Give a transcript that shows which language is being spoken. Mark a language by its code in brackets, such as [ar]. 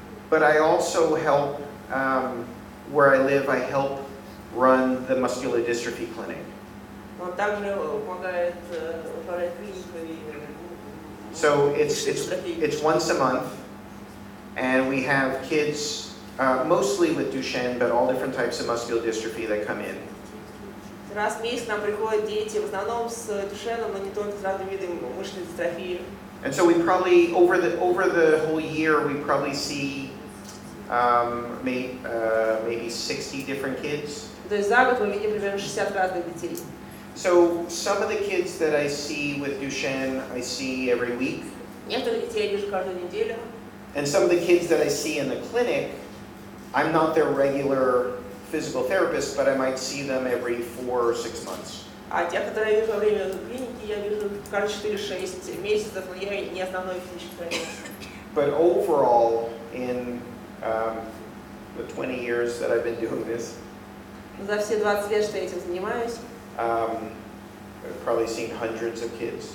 [en] But I also help, where I live, I help run the muscular dystrophy clinic. [ru] Он также помогает управлять клиникой. [en] So it's once a month, and we have kids, mostly with Duchenne, but all different types of muscular dystrophy that come in. [ru] Раз в месяц нам приходят дети, в основном с Дюшеном, но не только с разными видами мышечной дистрофии. [en] And so we probably over the whole year we probably see maybe 60 different kids. [ru] То есть за год мы видим примерно 60 разных детей. [en] So some of the kids that I see with Duchenne I see every week. [ru] Некоторых детей я вижу каждую неделю. [en] And some of the kids that I see in the clinic, I'm not their regular physical therapist, but I might see them every 4 or 6 months. [ru] А тех, которые я вижу во время клиники, я вижу каждые 4-6 месяцев, но я не основной физический врач. [en] But overall, in the 20 years that I've been doing this, [ru] За все 20 лет, что я этим занимаюсь, [en] I've probably seen hundreds of kids.